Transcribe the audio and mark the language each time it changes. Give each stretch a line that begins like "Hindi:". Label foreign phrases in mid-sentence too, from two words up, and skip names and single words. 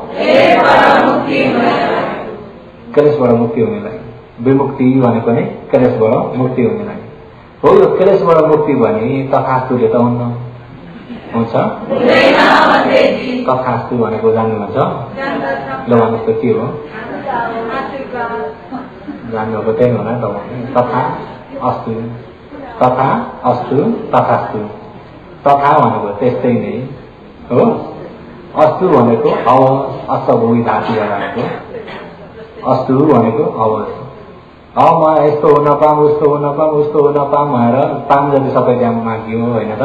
Nepali: क्लेशबाट मुक्ति हुनेलाई विमुक्ति भनेको नै क्लेशबाट मुक्ति हुनेलाई हो। यो क्लेशबाट मुक्ति भने तथास्तुले त हुन्न, हुन्छ? तथास्तु भनेको जान्नुहुन्छ? ल भन्नुहोस् त के हो? जान्नुभएको त्यही होला तपाईँ।
Sanskrit: तथा अस्तु, तथा अस्तु,
Nepali: तथास्तु। तथा भनेको त्यस्तै नै हो। अस्तु भनेको हवस्, असभोगी धातु भनेको अस्तु भनेको हवस्। म यस्तो हुन पाऊँ, उस्तो हुन पाऊँ, उस्तो हुन पाऊँ भनेर पाऊँ जति सबै त्यहाँ मागियो होइन त।